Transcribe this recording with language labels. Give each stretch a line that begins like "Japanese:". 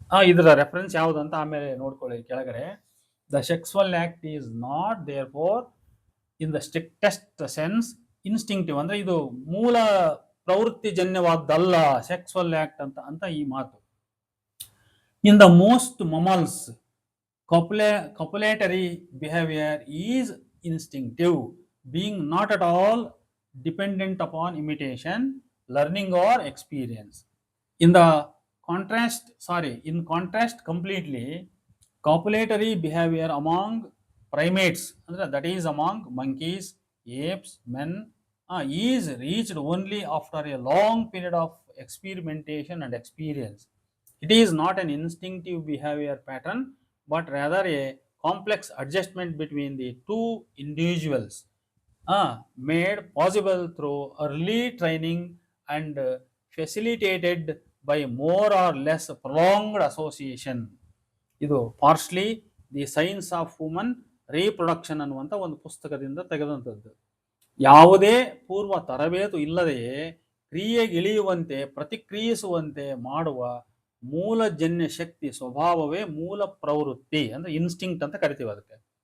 Kannada: ಇದರ ರೆಫರೆನ್ಸ್ ಯಾವುದು ಅಂತ ಆಮೇಲೆ ನೋಡ್ಕೊಳ್ಳಿ ಕೆಳಗಡೆ.
English: the sexual act is not therefore in the strictest sense instinctive
Kannada: ಅಂದ್ರೆ ಇದು ಮೂಲ ಪ್ರವೃತ್ತಿ ಜನ್ಯವಾದ್ದಲ್ಲ ಸೆಕ್ಸುವಲ್ ಆಕ್ಟ್ ಅಂತ ಅಂತ ಈ ಮಾತು.
English: In the most mammals copulatory behavior is instinctive, being not at all dependent upon imitation, learning or experience. In contrast completely, copulatory behavior among primates, that is among monkeys, apes, men, is reached only after a long period of experimentation and experience. It is not an instinctive behavior pattern, but rather a complex adjustment between the two individuals, made possible through early training and facilitated by more or less prolonged association.
Kannada: ಇದು parsley the science of human reproduction ಅನ್ನುವಂಥ ಒಂದು ಪುಸ್ತಕದಿಂದ ತೆಗೆದಂಥದ್ದು. ಯಾವುದೇ ಪೂರ್ವ ತರಬೇತು ಇಲ್ಲದೆಯೇ ಕ್ರಿಯೆಗಿಳಿಯುವಂತೆ ಪ್ರತಿಕ್ರಿಯಿಸುವಂತೆ ಮಾಡುವ ಮೂಲಜನ್ಯ ಶಕ್ತಿ ಸ್ವಭಾವವೇ ಮೂಲ ಪ್ರವೃತ್ತಿ ಅಂದ್ರೆ ಇನ್ಸ್ಟಿಂಕ್ಟ್ ಅಂತ ಕರಿತೀವಿ ಅದಕ್ಕೆ.